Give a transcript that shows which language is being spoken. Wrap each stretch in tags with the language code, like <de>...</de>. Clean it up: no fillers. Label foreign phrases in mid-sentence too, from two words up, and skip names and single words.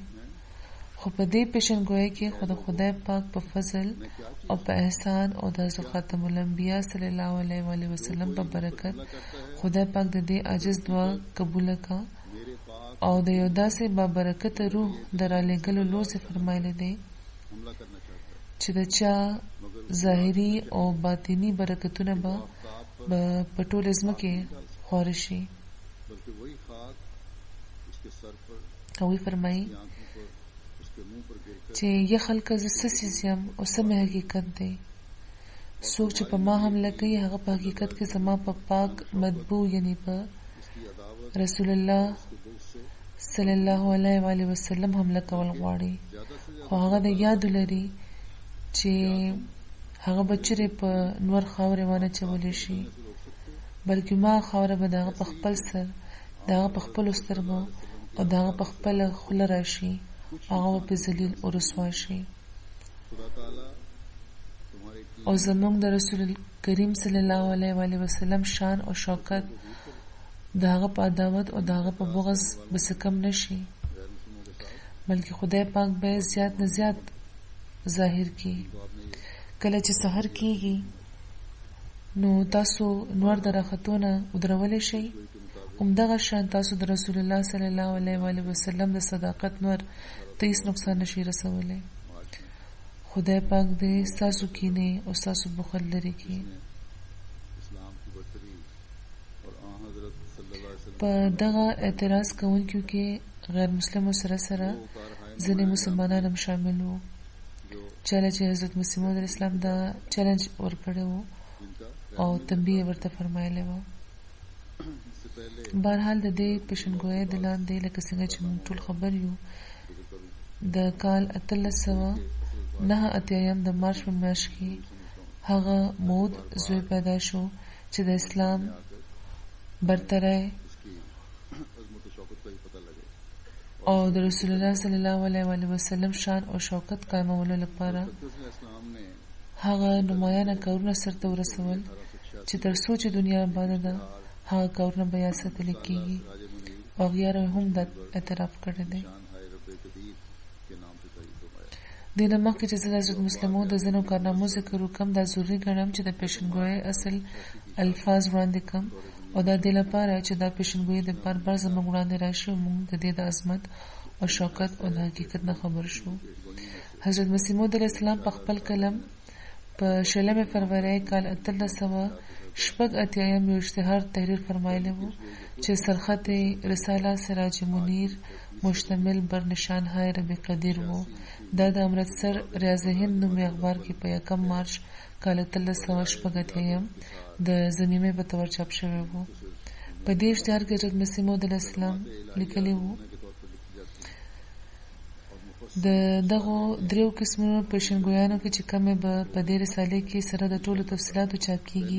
<ps>خو په دې پیشنګویۍ کې خو د خدای پاک په فضل او په احسان او د حضرت خاتم الانبیا صلی الله علیه و آله وسلم په برکت خدای پاک د دې عاجز دعا قبول کړه او د یو داسې بابرکت روح د رالېږلو لوڅې فرمایلی دی چې د چا ظاهري او باطني برکتونه به په ټوله ځمکې خواره شي.</ps> <ur>بلکہ وہی خاک اس کے سر پر</ur> <ps>هغوی فرمایي</ps> <ur>اس کی آنکھوں پر اس کے منہ پر گر کر</ur> <ps>چې یا خلکه زه څه څیز یم او څه مې حقیقت دی. څوک چې په ما حمله کوي هغه په حقیقت کې زما په پاک مطبوع یعنی په</ps> <ur>اس کی عداوت</ur> <ps>رسول الله</ps> <ur>اس کے بغض سے</ur> <ps>صلی الله علیه و آله وسلم حمله کول غواړي.</ps> <ur>زیادہ سے</ur> <ps>خو هغه د یاد لري چې هغه به چیرې په نور خاورې ونه چولی شي، بلکې ما خاوره به د هغه په خپل سر، د هغه په خپلو سترګو او د هغه په خپله خوله راشي، هغه به په ذلیل او رسوا شي.</ps> <ur>خدا تعالیٰ تمہارے کی</ur> <ps>او زمونږ د رسول کریم صلی الله علیه و آله وسلم شان او شوکت د هغه په عداوت او د هغه په بغض به څه کم نشي،</ps> <ur>غیر مسلموں کے ساتھ</ur> <ps>بلکې خدای پاک به زیات نه زیات ظاهر کی.</ps> <ur>تو آپ نے یہ</ur> <ps>کله چې سحر کیږي نو تاسو نور د راختونه ودرولی شئ. همدغه شان تاسو د رسول الله صلی الله علیه و آله وسلم د صداقت نور ته هیڅ نقصان نشي رسولی. خدای پاک دې ستاسو کینې او ستاسو بخل لرې کړي.</ps> <ur>اسلام کی برتری اور آن حضرت صلی اللہ علیہ وسلم</ur> <ps>په دغه اعتراض کوونکو کې غیر مسلمو سره سره ځینې مسلمانان هم شامل وو.</ps> <ur>जो</ur> <ps>چله چې حضرت مسیح موعود علیه السلام دا چیلنج ورکړی وو</ps> <ur>جن کا</ur> <ps>او تنبیه ورته فرمایلی وه.</ps> <ur>اس سے پہلے</ur> <ps>بهرحال د دې پیشنګویۍ د لاندې لکه څنګه چې موږ ټول خبر یو د کال 1889 د مارچ په میاشت کې هغه مود زوی پیدا شو چې د اسلام برتری</ps> <ur>اس کی عظمت اور شوکت کا ہی پتا لگے</ur> <ps>او د رسول الله صلی الله علیه و آله وسلم شان او شوکت قائمولو لپاره</ps> <ur>مقدس اسلام نے</ur> <ps>هغه نمایانه کارونه سرته ورسول چې تر څو چې دنیا آباده ده هغه کارونه بیا ساتل کېږي</ps> <ur>राज मुनीर</ur> <ps>او غیر هم د اعتراف کړی دی.</ps> <ur>شان ہائے رب قدیر کے نام سے تعریف فرمایا.</ur> <ps>د دې نه مخکې چې زه د حضرت مسلمو د ځینو کارنامو ذکر وکړم، دا ضروري ګڼم چې د پیشنګویۍ اصل الفاظ وړاندې کړم او دا دې لپاره چې دا پیشنګویۍ د بار بار زموږ وړاندې راشي او موږ د دې د عظمت او شوکت او د حقیقت نه خبر شو. حضرت مسیح موعود علیه السلام په خپل کلم په 16 فروری کال 1886 یو اشتهار تحریر فرمایلی وو چې سرخط رساله سراج منیر مشتمل بر نشان های رب قدیر وو. دا د امرتسر ریاض هند نومي اخبار کې په 1 مارچ کال 1886 د ضمیمې په تور چاپ شوی وو. په دې اشتهار کې حضرت مسیح موعود علیه السلام لیکلی وو د دغو دریو قسمونو پیشنګویانو کې چې کومې به په دې رسالې کې سره د ټولو تفصیلاتو چاپ کیږي.</ps>